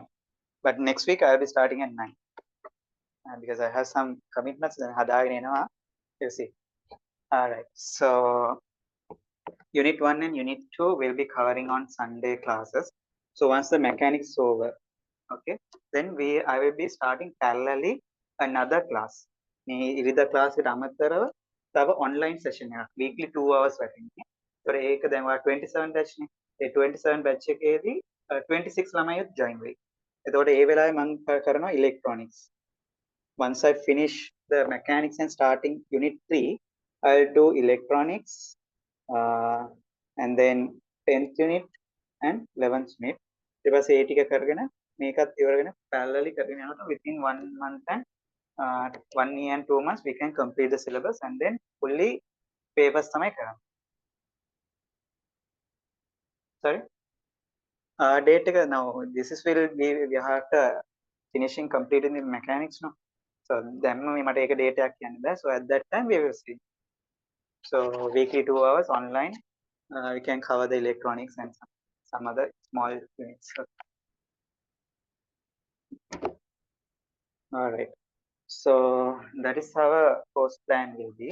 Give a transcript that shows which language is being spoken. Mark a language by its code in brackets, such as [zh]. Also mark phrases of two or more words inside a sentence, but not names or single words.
[en] But next week I'll be starting at 9 because I have some commitments. Then you'll see. All right. So Unit 1 and Unit 2 will be covering on Sunday classes. So once the mechanics is over, okay, then I will be starting parallelly another class. [si] මේ ඉරිදා class එකට අමතරව තව [en] online session [si] එකක් [en] weekly 2 hours [si] වටින්නේ. ඒතර ඒක දැන් ඔයා 27 batch නේ. ඒ 27 batch එකේදී 26 ළමයිත් join වෙයි. එතකොට ඒ වෙලාවේ මම කරනවා electronics. [en] Once I finish the mechanics and starting unit 3, I'll do electronics and then 10th unit and 11th unit. [si] ඊට පස්සේ ඒ ටික කරගෙන මේකත් ඉවරගෙන parallelly කරගෙන යනකොට [en] within 1 month and 1 year and 2 months we can complete the syllabus and then fully papers [si] තමයි කරන්නේ. [en] Sorry? Date එක now this is will be we have to finishing completing the mechanics no. [si] So දැන් මට ඒක date එකක් කියන්න බෑ. [en] So at that time we will see. So weekly 2 hours online we can cover the electronics and some other small units. All right. So that is our course plan will be.